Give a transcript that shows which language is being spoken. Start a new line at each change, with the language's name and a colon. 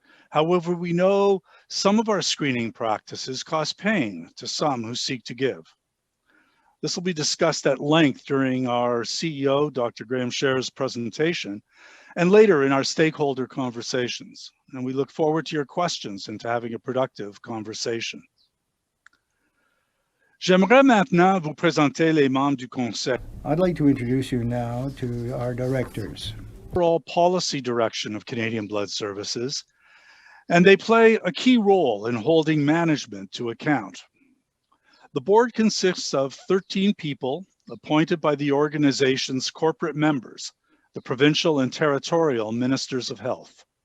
English: However, we know some of our screening practices cause pain to some who seek to give. This will be discussed at length during our CEO, Dr. Graham Sherr's presentation, and later in our stakeholder conversations. And we look forward to your questions and to having a productive conversation.
French: J'aimerais maintenant vous présenter les membres du Conseil.
English: I'd like to introduce you now to our directors. Overall policy direction of Canadian Blood Services, and they play a key role in holding management to account. The board consists of 13 people appointed by the organization's corporate members, the provincial and territorial ministers of health.